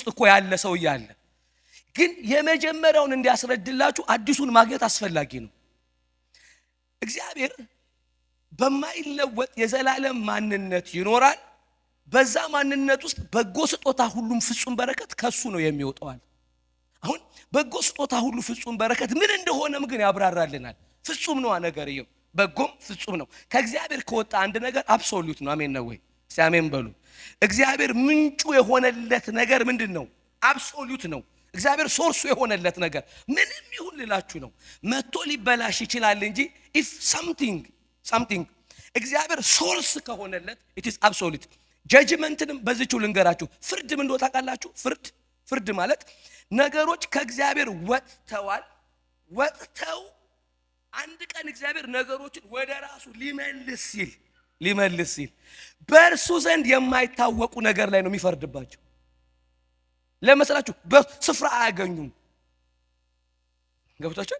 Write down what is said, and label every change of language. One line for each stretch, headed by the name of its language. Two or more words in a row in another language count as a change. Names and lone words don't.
Amharic: እኮ ያለ ሰው ያለ፣ ግን የመጀመሪያውን እንዲያስረድላችሁ አዲሱን ማግኘት አስፈላጊ ነው። እግዚአብሔር በማይለወጥ የዘላለም ማንነት ይኖራል። በዛ ማንነት ውስጥ በጎ ስጦታ ሁሉም ፍጹም በረከት ከሱ ነው የሚወጣው። አሁን በጎ ስጦታ ሁሉ ፍጹም በረከት ምን እንደሆነም ግን ያብራራልናል። ፍጹም ነው ነገርየው፣ በጎም ፍጹም ነው። ከእግዚአብሔር ከወጣ አንድ ነገር አብሶሉት ነው። አሜን ነው ወይ? አሜን በሉ። እግዚአብሔር ምንጩ የሆነለት ነገር ምንድን ነው? አብሶሉት ነው። እግዚአብሔር ሶርሱ የሆነለት ነገር ምንም ይሁን ልላችሁ ነው። መጥቶ ሊበላሽ ይችላል እንጂ
English: if something
Amharic: እግዚአብሔር ሶርስ ከሆነለት
English: it is absolute።
Amharic: ጀጅመንትንም በዚህው ልንገራችሁ። ፍርድ ምን እንደሆነ ታውቃላችሁ? ፍርድ ማለት ነገሮች ከእግዚአብሔር ወጥተው አንድ ቀን እግዚአብሔር ነገሮችን ወደ ራሱ ሊመልስ ሲል በእርሱ ዘንድ የማይታወቁ ነገር ላይ ነው የሚፈርድባቸው። ለምሳሌ በስፍራ አያገኙም። ገብታችሁ?